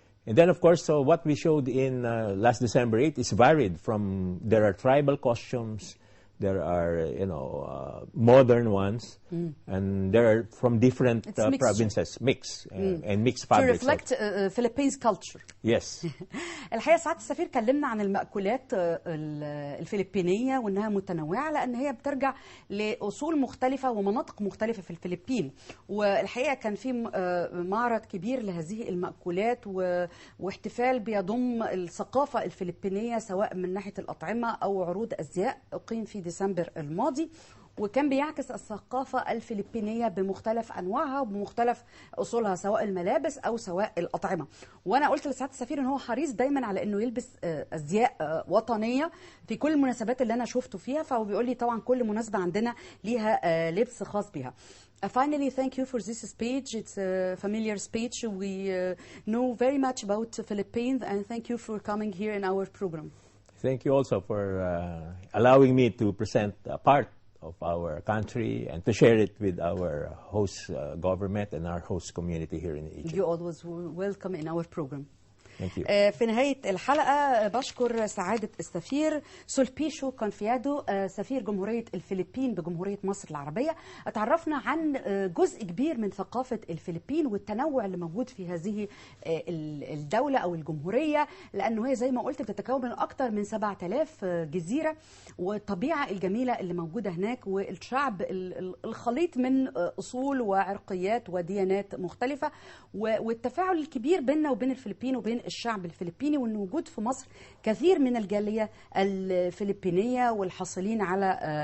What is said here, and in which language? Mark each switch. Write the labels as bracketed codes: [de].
[en] And then, of course, so what we showed in last December 8 is varied from, there are tribal costumes, there are, modern ones, and there are from different provinces, and mixed fabrics. To reflect Philippines culture. Yes. [ar] الحقيقة سعادة السفير كلمنا عن المأكولات الفلبينية وأنها متنوعة لأن هي بترجع لأصول مختلفة ومناطق مختلفة في الفلبين، والحقيقة كان في معرض كبير لهذه المأكولات واحتفال بيضم الثقافة الفلبينية سواء من ناحية الأطعمة أو عروض أزياء أقيم في ديسمبر الماضي، وكان بيعكس الثقافة الفلبينية بمختلف أنواعها وبمختلف أصولها سواء الملابس أو سواء الأطعمة. وأنا قلت لسعادة السفير إن هو حريص دايما على إنه يلبس أزياء وطنية في كل المناسبات اللي أنا شفته فيها، فهو بيقول لي طبعا كل مناسبة عندنا ليها لبس خاص بيها. [en] Finally, thank you for this speech. It's a familiar speech. We know very much about the Philippines, and thank you for coming here in our program. Thank you also for allowing me to present a part of our country and to share it with our host government and our host community here in Egypt. You're always welcome in our program. [ar] في نهاية الحلقة بشكر سعادة السفير سولبيشو كونفيادو سفير جمهورية الفلبين بجمهورية مصر العربية. اتعرفنا عن جزء كبير من ثقافة الفلبين والتنوع اللي موجود في هذه الدولة أو الجمهورية، لأنه هي زي ما قلت بتتكون من أكثر من 7000 جزيرة، والطبيعة الجميلة اللي موجودة هناك، والشعب الخليط من أصول وعرقيات وديانات مختلفة، والتفاعل الكبير بيننا وبين الفلبين وبين الشعب الفلبيني، وأن وجود في مصر كثير من الجالية الفلبينية والحاصلين على